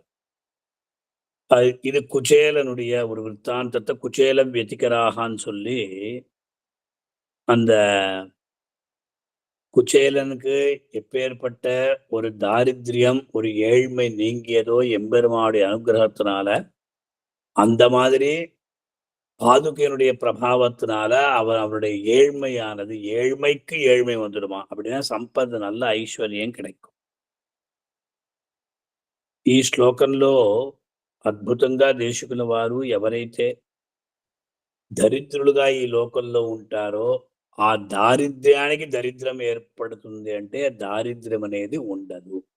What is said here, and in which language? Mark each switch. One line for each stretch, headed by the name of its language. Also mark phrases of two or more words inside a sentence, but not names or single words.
Tamil: இது குச்சேலனுடைய ஒரு விற்த்தாந்தத்தை குச்சேல வெத்திகராகான்னு சொல்லி, அந்த குச்சேலனுக்கு எப்பேற்பட்ட ஒரு தாரித்ரியம் ஒரு ஏழ்மை நீங்கியதோ எம்பெருமானுடைய அனுகிரகத்தினால, அந்த மாதிரி பாதுகையினுடைய பிரபாவத்தினால அவருடைய ஏழ்மையானது, ஏழ்மைக்கு ஏழ்மை வந்துடுமா அப்படின்னா సంపద நல்ல ఐశ్వర్యం கிடைக்கும்.
Telugu: ఈ శ్లోకంలో అద్భుతంగా దేశికుల వారు ఎవరైతే దరిద్రులుగా ఈ లోకంలో ఉంటారో ఆ దారిద్ర్యానికి దరిద్రం ఏర్పడుతుంది అంటే దారిద్ర్యం అనేది ఉండదు.